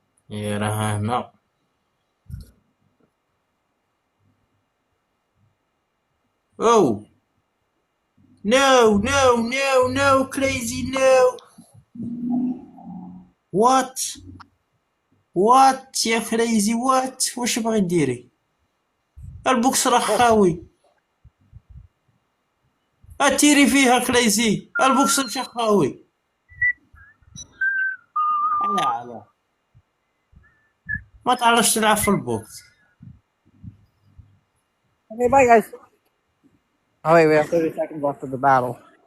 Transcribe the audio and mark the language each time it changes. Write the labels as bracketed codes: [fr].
[ar] يا رهانة [en] Oh no no no no crazy no. What [ar] يا [en] crazy what [ar] واش باغي ديري؟ البوكس راه خاوي اتيري فيها كريزي البوكس مشى خاوي. على ما تعرفش تلعب في البوكس. [en] Okay, bye guys. Oh wait, we have 30 seconds left of the battle.